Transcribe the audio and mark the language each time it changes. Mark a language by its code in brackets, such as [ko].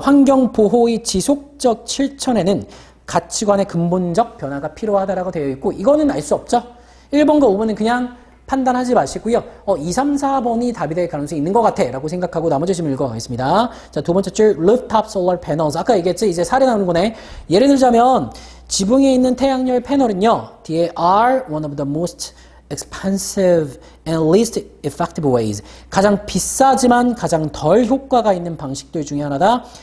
[ko] 환경 보호의 지속적 실천에는 가치관의 근본적 변화가 필요하다라고 되어 있고 이거는 알 수 없죠. 1번과 5번은 그냥 판단하지 마시고요. 2, 3, 4번이 답이 될 가능성이 있는 것 같아 라고 생각하고 나머지 좀 읽어가겠습니다. 자, 두 번째 줄 [en] rooftop solar panels. [ko] 아까 얘기했지? 이제 사례 나오는 거네. 예를 들자면 지붕에 있는 태양열 패널은요. [en] 뒤에 are one of the most expensive and least effective ways. [ko] 가장 비싸지만 가장 덜 효과가 있는 방식들 중에 하나다.